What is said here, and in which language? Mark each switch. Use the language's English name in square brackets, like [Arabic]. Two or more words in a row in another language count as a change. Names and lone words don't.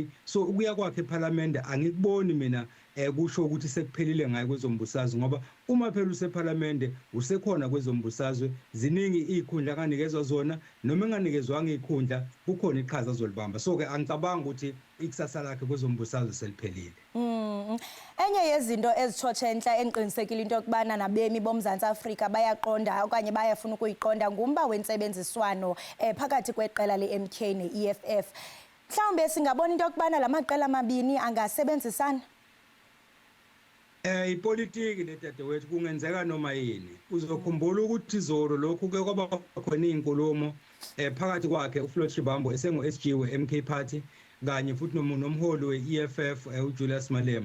[Zulu] So ukuya kwakhe eParliament angikuboni mina kusho ukuthi sekuphelile ngaye kwezombusazwe, ngoba uma phela useParliament usekhona kwezombusazwe, ziningi izikhundla kanikezwa zona, noma enganikezwanga izikhundla kukhona iqhaza azolibamba. So ke angicabanga ukuthi ikusasa lakhe kwezombusazwe seliphelile. [Xhosa] Enye yezinto ezitshotshenhla eniqinisekile into yokubana nabemi boMzantsi Afrika bayaqonda okanye bayafuna ukuyiqonda ngumba wentsebenziswano phakathi kweqela le-MK ne-EFF. Mhlawumbe singabona into yokubana la maqela amabini angasebenzisana? [Zulu] Ipolitiki letadewethu kungenzeka noma yini. Uzokhumbula ukuthi izolo lokhu ke kwaba khona izinkulumo phakathi kwakhe uFloyd Shivambu esengu-SG we-MK Party kanye futhi nomholi we-EFF uJulius Malema.